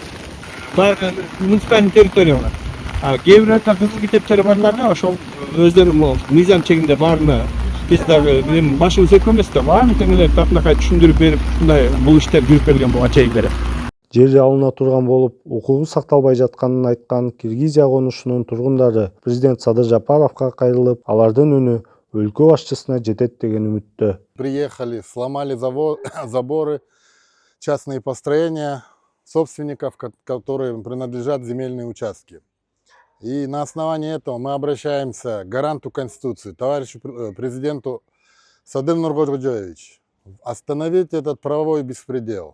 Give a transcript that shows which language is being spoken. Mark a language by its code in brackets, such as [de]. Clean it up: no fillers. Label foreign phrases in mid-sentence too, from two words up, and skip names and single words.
[ky] Баягы муниципальный территория бар. Кээ бирөө кызыл китептери барларга ошол өздөрү мыйзам чегинде баарына биз дагы башыбыз өкмөбүз да, баардыгын эле татынакай түшүндүрүп берип, ушундай бул иштер жүрүп келген буга чейин бери. Жер алына турган болуп, укугу сакталбай жатканын айткан Киргизия конушунун тургундары президент Садыр Жапаровго кайрылып, алардын үнү өлкө башчысына жетет деген үмүттө. [ru] Приехали, сломали заборы, частные построения собственников, которым принадлежат земельные участки. И на основании этого мы обращаемся к гаранту Конституции, товарищу президенту Садыр Нуркожоевич, остановить этот правовой беспредел.